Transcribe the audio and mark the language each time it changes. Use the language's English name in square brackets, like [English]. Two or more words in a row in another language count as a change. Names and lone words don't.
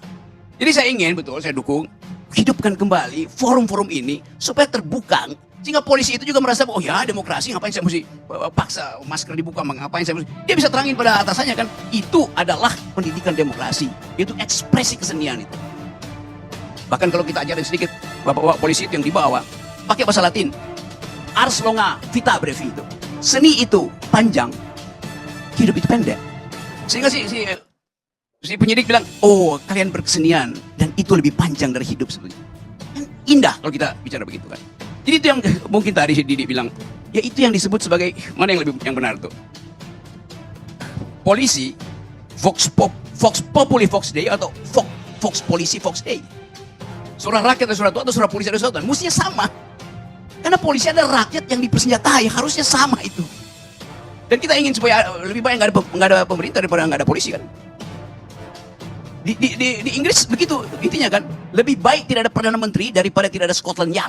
[Indonesian] Jadi saya ingin, betul, saya dukung hidupkan kembali forum-forum ini supaya terbuka Sehingga polisi itu juga merasa, oh ya demokrasi, ngapain saya mesti paksa masker dibuka, ngapain saya mesti. Dia bisa terangin pada atasannya kan, itu adalah pendidikan demokrasi, itu ekspresi kesenian itu. Bahkan kalau kita ajarin sedikit, bapak-bapak polisi itu yang dibawa, pakai bahasa Latin, [Latin] ars longa vita brevi itu. [Indonesian] Seni itu panjang, hidup itu pendek. Sehingga si penyidik bilang, oh kalian berkesenian, dan itu lebih panjang dari hidup sebetulnya. Indah kalau kita bicara begitu kan. Jadi itu yang mungkin tadi si Didi bilang, ya itu yang disebut sebagai, mana yang benar tuh? Polisi, [Latin] Vox Populi Vox Dei, atau Vox Polisi Vox Dei. [Indonesian] Surah rakyat ada surah Tuhan, atau surah polisi ada surah Tuhan. Mestinya sama. Karena polisi ada rakyat yang dipersenjatai, harusnya sama itu. Dan kita ingin supaya lebih baik nggak ada pemerintah daripada nggak ada polisi kan. Di Inggris begitu intinya kan, lebih baik tidak ada Perdana Menteri daripada tidak ada Scotland Yard.